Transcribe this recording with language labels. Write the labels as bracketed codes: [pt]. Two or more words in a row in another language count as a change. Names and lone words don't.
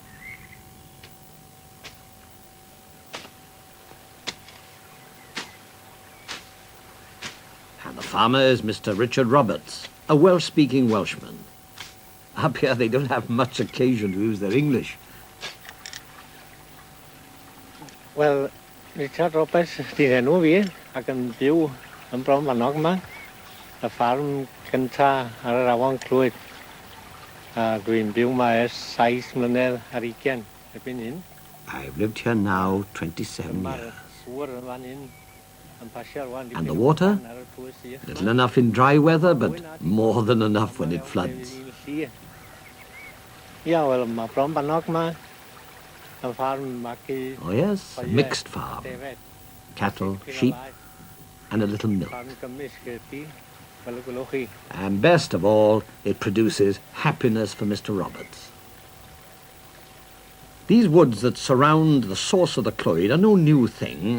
[en] And the farmer is Mr. Richard Roberts, a Welsh-speaking Welshman. Up here they don't have much occasion to use their English. [cy] Wel, Richard Roberts, di'n enw fi, ac yn byw yn Brombannog yma, y ffarm cynta ar yr afon Clwyd. A dwi'n byw yma ers 7 mlynedd ar 20 erbyn hyn. [en] I've lived here now 27 years. [cy] Sŵr yn fan hyn yn pasio rwan. [en] And the water? Little enough in dry weather, but more than enough when it floods. [cy] Ia, wel, mae Brombannog yma. [en] Oh yes, a mixed farm. Cattle, sheep, and a little milk. And best of all, it produces happiness for Mr. Roberts. These woods that surround the source of the Clwyd are no new thing.